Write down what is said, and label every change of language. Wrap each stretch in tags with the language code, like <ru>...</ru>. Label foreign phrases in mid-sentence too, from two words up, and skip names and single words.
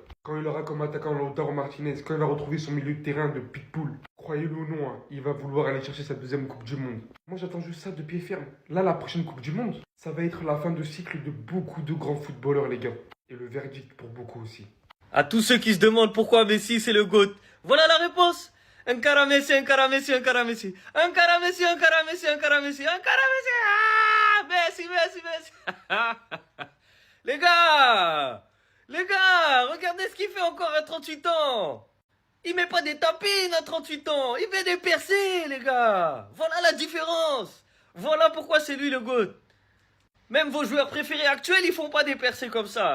<fr>Quand il aura comme attaquant Lautaro Martinez, quand il va retrouver son milieu de terrain de pitbull, croyez-le ou non, hein, il va vouloir aller chercher sa deuxième Coupe du Monde. Moi j'attends juste ça de pied ferme. Là, la prochaine Coupe du Monde, ça va être la fin de cycle de beaucoup de grands footballeurs les gars. Et le verdict pour beaucoup aussi. À tous ceux qui se demandent pourquoi Messi c'est le GOAT, voilà la réponse.</fr> <ca>Encara Messi, encara Messi, encara Messi. Encara Messi, encara Messi, encara Messi, encara Messi.</ca> <fr>Ah, Messi. Les gars, regardez ce qu'il fait encore à 38 ans. Il met pas des tapines à 38 ans. Il met des percées, les gars. Voilà la différence. Voilà pourquoi c'est lui le GOAT. Même vos joueurs préférés actuels, ils font pas des percées comme ça.</fr>